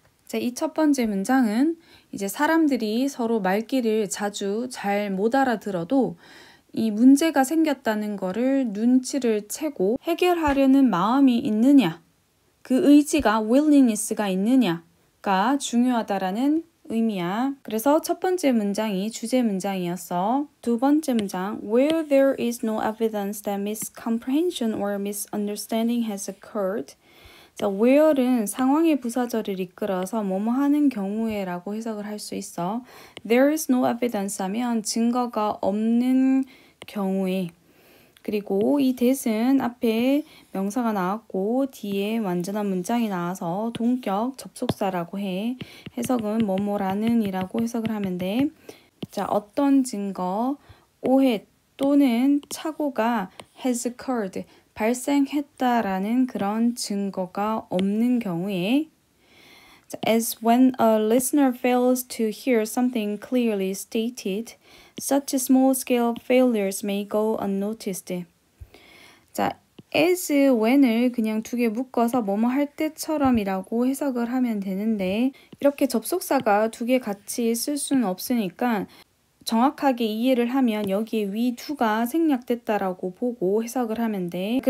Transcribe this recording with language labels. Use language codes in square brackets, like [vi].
[ko] 자, 이 첫 번째 문장은 이제 사람들이 서로 말귀를 자주 잘 못 알아들어도 이 문제가 생겼다는 거를 눈치를 채고 해결하려는 마음이 있느냐, 그 의지가 willingness가 있느냐가 중요하다라는 의미야. 그래서 첫 번째 문장이 주제 문장이었어. 두 번째 문장, [en] where there is no evidence that miscomprehension or misunderstanding has occurred. [ko] 자, where는 상황의 부사절을 이끌어서 뭐뭐 하는 경우에 라고 해석을 할 수 있어. [en] There is no evidence [ko] 하면 증거가 없는 경우에. 그리고 이 that은 앞에 명사가 나왔고 뒤에 완전한 문장이 나와서 동격 접속사라고 해. 해석은 뭐뭐라는 이라고 해석을 하면 돼. 자, 어떤 증거, 오해 또는 착오가 [en] has occurred, [ko] 발생했다라는 그런 증거가 없는 경우에. [en] As when a listener fails to hear something clearly stated, such small-scale failures may go unnoticed. [ko] 자, as when을 그냥 두 개 묶어서 뭐뭐 할 때처럼이라고 해석을 하면 되는데 이렇게 접속사가 두 개 같이 쓸 수는 없으니까 정확하게 이해를 하면 여기에 위 두가 생략됐다라고 보고 해석을 하면 돼.